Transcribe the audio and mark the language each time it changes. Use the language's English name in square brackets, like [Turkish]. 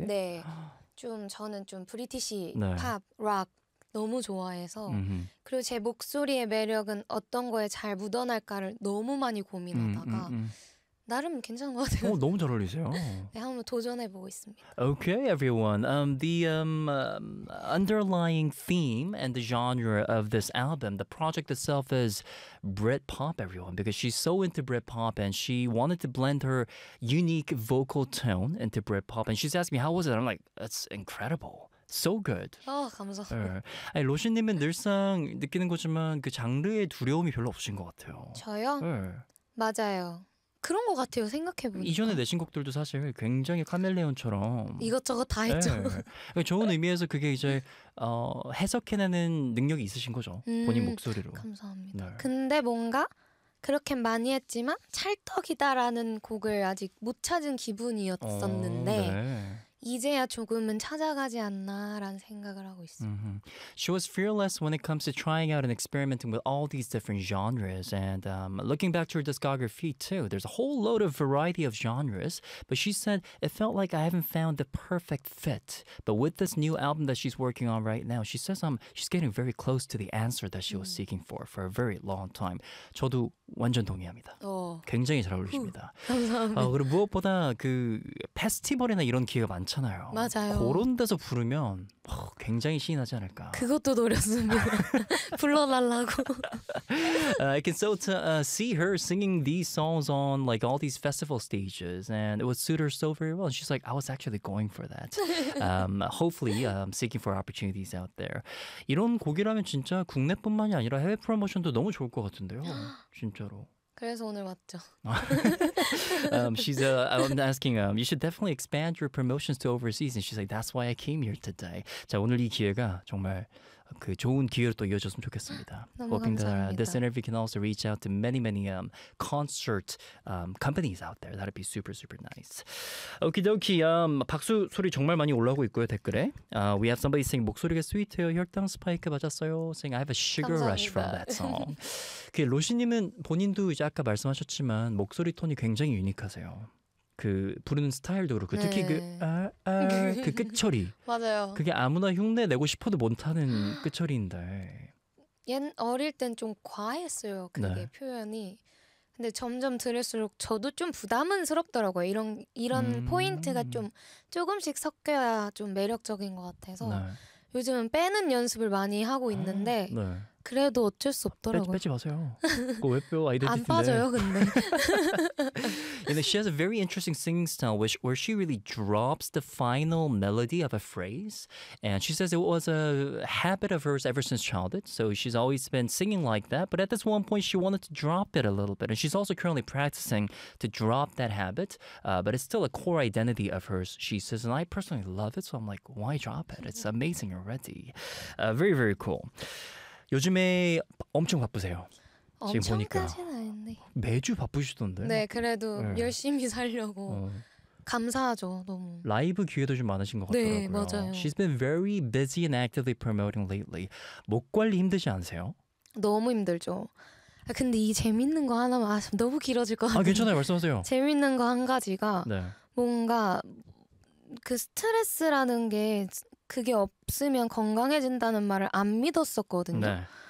[Korean] 네. 좀 저는 좀 브리티시 네. 팝, 락 너무 좋아해서 음흠. 그리고 제 목소리의 매력은 어떤 거에 잘 묻어날까를 너무 많이 고민하다가 나름 괜찮은 것 같아요. 오, 너무 잘 어울리세요. 네, 한번 도전해보고 있습니다. [English] Okay, everyone. Underlying theme and the genre of this album, the project itself is Britpop, everyone, because she's so into Britpop and she wanted to blend her unique vocal tone into Britpop. And she's asking me, how was it? I'm like, that's incredible. So good. [Korean] 아, 감사합니다. 네. 로시님은 늘상 느끼는 거지만 그 장르의 두려움이 별로 없으신 것 같아요. 저요? 네. 맞아요. 그런 것 같아요. 생각해보니까. 이전에 내신 곡들도 사실 굉장히 카멜레온처럼 이것저것 다 했죠. 네. 좋은 의미에서 그게 이제 해석해내는 능력이 있으신 거죠. 본인 목소리로. 감사합니다. 네. 근데 뭔가 그렇게 많이 했지만 찰떡이다라는 곡을 아직 못 찾은 기분이었었는데 이제야 조금은 찾아가지 않나라는 생각을 하고 있어요. Mm-hmm. [English] She was fearless when it comes to trying out and experimenting with all these different genres. And looking back to her discography too, there's a whole load of variety of genres. But she said, it felt like I haven't found the perfect fit. But with this new album that she's working on right now, she says she's getting very close to the answer that she was seeking for a very long time. [Korean] 저도 완전 동의합니다. 굉장히 잘 어울리십니다. 감사합니다. 그리고 무엇보다 그 페스티벌이나 이런 기회가 많잖아요. 맞아요. 그런 데서 부르면 굉장히 신이 나지 않을까. 그것도 노렸습니다. 불러달라고. [English] I can so see her singing these songs on like all these festival stages and it would suit her so very well. And she's like, I was actually going for that. Hopefully, seeking for opportunities out there. [Korean] 이런 곡이라면 진짜 국내뿐만이 아니라 해외 프로모션도 너무 좋을 것 같은데요. 진짜로. 그래서 오늘 왔죠. [English] she's I'm asking you should definitely expand your promotions to overseas and she's like that's why I came here today. [Korean] 자, 오늘 이 기회가 정말 그 좋은 기회로 또 이어졌으면 좋겠습니다. 너무 감사합니다. [English] This interview can also reach out to many concert companies out there. That'd be super super nice. Okie dokie. [Korean] 박수 소리 정말 많이 올라오고 있고요 댓글에. [English] We have somebody saying [Korean] 목소리가 스위트해요. 혈당 스파이크 맞았어요. [English] Saying I have a sugar [Korean] 감사합니다. [English] rush from that song. [Korean] 그 로시님은 본인도 이제 아까 말씀하셨지만 목소리 톤이 굉장히 유니크하세요. 그 부르는 스타일도 그렇고 네. 특히 그 그 끝처리 맞아요. 그게 아무나 흉내 내고 싶어도 못하는 끝처리인데 옛 어릴 땐 좀 과했어요 그게 네. 표현이 근데 점점 들을수록 저도 좀 부담스럽더라고요 이런 포인트가 좀 조금씩 섞여야 좀 매력적인 것 같아서 네. 요즘은 빼는 연습을 많이 하고 있는데 네. 그래도 어쩔 수 없더라고요. 빼지 마세요. 그거 왜 빼요? 아이덴티티인데. 안 빠져요, 근데. [English] You know, she has a very interesting singing style where she really drops the final melody of a phrase. And she says it was a habit of hers ever since childhood. So she's always been singing like that. But at this one point, she wanted to drop it a little bit. And she's also currently practicing to drop that habit. But it's still a core identity of hers, she says. And I personally love it. So I'm like, why drop it? It's amazing already. Very, very cool. [Korean] 요즘에 엄청 바쁘세요. 지금 보니까까지는 아닌데 매주 바쁘시던데. 네, 그래도 네. 열심히 살려고 감사하죠, 너무. 라이브 기회도 좀 많으신 것 같더라고요. 네, 맞아요. [English] She's been very busy and actively promoting lately. [Korean] 목 관리 힘드지 않으세요? 너무 힘들죠. 아, 근데 이 재밌는 거 하나만 아, 너무 길어질 것 같아요. 아, 괜찮아요, 말씀하세요. 재밌는 거 한 가지가 네. 뭔가 그 스트레스라는 게 그게 없으면 건강해진다는 말을 안 믿었었거든요. 네.